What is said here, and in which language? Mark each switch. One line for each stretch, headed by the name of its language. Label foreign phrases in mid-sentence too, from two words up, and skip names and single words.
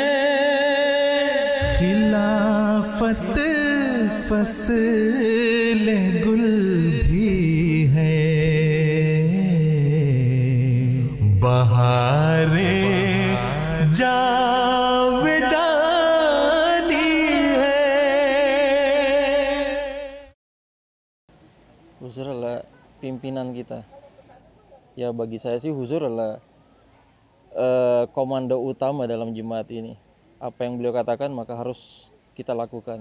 Urdu: خلافت فصل گل بھی ہے، بہارِ جاودانی ہے.
Indonesian: Huzur adalah pimpinan kita. Ya bagi saya sih Huzur adalah komando utama dalam jemaat ini. Apa yang beliau katakan maka harus kita lakukan.